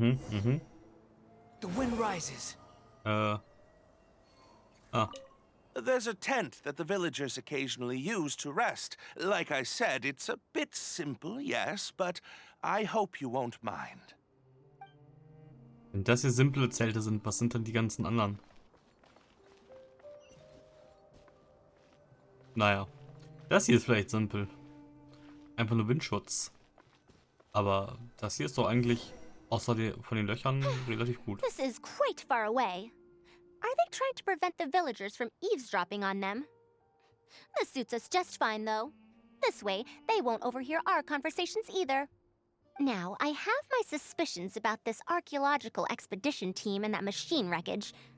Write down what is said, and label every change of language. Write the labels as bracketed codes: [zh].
[en] The wind rises. There's a tent that the villagers occasionally use to rest. Like I said, it's a bit simple, yes, but I hope you won't mind. [de] Wenn das hier simple Zelte sind, was sind denn die ganzen anderen? Naja, das hier ist vielleicht simpel. Einfach nur Windschutz. Aber das hier ist doch eigentlich, außer von den Löchern, relativ gut. [en] This is quite far away. Are they trying to prevent the villagers from eavesdropping on them? This suits us just fine, though. This way, they won't overhear our conversations either. Now, I have my suspicions about this archaeological expedition team and that machine wreckage.